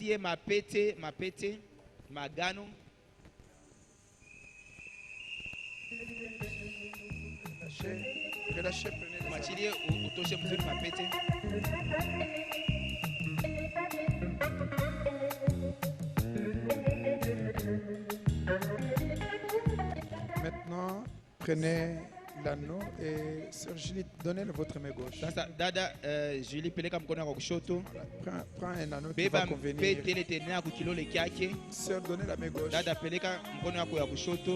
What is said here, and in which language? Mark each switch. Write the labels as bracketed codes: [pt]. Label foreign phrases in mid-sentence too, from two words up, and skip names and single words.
[fr] Relâchez, prenez Maintenant, prenez l'anneau et sœur Julie, donnez-le votre main gauche. [sw] Dada Julie peleka mkono wako kushoto. [fr] Prends un anneau qui va convenir. Sœur, donnez la main gauche. [sw] Dada peleka mkono wako ya kushoto.